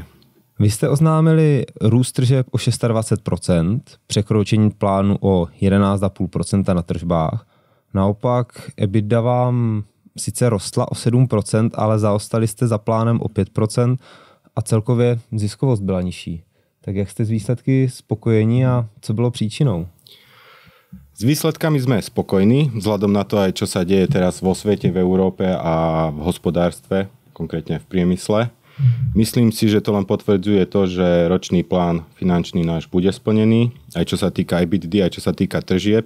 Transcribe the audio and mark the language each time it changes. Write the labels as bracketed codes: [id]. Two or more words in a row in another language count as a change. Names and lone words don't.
[cs] Vy jste oznámili růst tržeb o 26%, překročení plánu o 11,5% na tržbách. Naopak EBITDA vám sice rostla o 7%, ale zaostali jste za plánem o 5% a celkově ziskovost byla nižší. Tak jak jste z výsledky spokojení a co bylo příčinou? [sk] S výsledkami sme spokojní, vzhľadom na to aj, čo sa deje teraz vo svete, v Európe a v hospodárstve, konkrétne v priemysle. Myslím si, že to len potvrdzuje to, že ročný plán finančný náš bude splnený, aj čo sa týka EBITDA, aj čo sa týka tržieb.